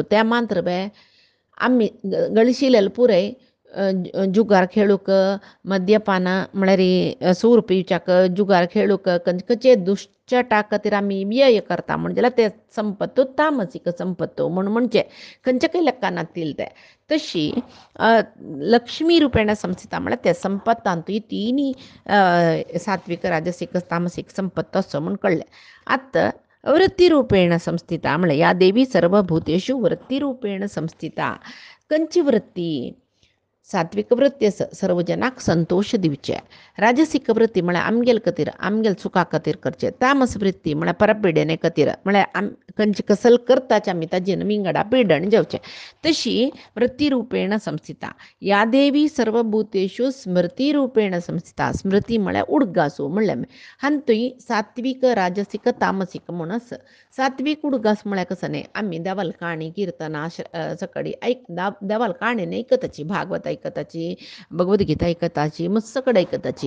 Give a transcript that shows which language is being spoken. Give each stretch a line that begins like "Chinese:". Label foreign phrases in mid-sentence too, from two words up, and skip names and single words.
Konkani: तें मात्र आमी गळशिलेले पुरय जुगार खेळूक, मद्यपान म्हळ्यार सूर पिवच्याक, जुगार खेळूक, खंयचे दुश्चटा खातीर आमी व्यय करता म्हणजे जाल्यार तें संपत्त तामसीक संपत्त म्हणून म्हणचें, खंयच्याकय लेक्का नातील तें. तशी
Sanskrit: लक्ष्मी रूपेण संस्थिता
Konkani: म्हळ्यार त्या संपत्तांतूय तिनूय सात्विक राजसीक तामसीक संपत्त असो म्हूण कळ्ळें.
Sanskrit: आतां वृत्तिरूपेण संस्थिता म्हळ्यार या देवी सर्वभूतेषु वृत्तिरूपेण संस्थिता.
Konkani: खंयची वृत्ती? सात्विक वृत्ती आसा, सर्व जनाक संतोष दिवचे. राजसीक वृत्ती म्हळ्यार आमगेल खातीर आमगेल सुखा खातीर करचे. तामस वृत्ती म्हळ्यार परपिडेने खातीर, म्हळ्यार खंयची कसल करताचे आमी ताजेन विंगडा पिडण जेवचें. तशी
Sanskrit: वृत्तिरूपेण संस्थिता. या देवी सर्वभूतेषु स्मृती रूपेण संस्थिता.
Konkani: स्मृती म्हळ्यार उडगासू म्हणलें. हांतूय सात्विक राजसीक तामसीक म्हूण आसा. सात्विक उडगास म्हळ्यार कसं न्ही, आमी देवाल काणी किर्तना सकाळी देवाल काणयेन आयकताची, भागवत आयकताची, भगवद्गीता आयकताची, मस्सकड आयकताची.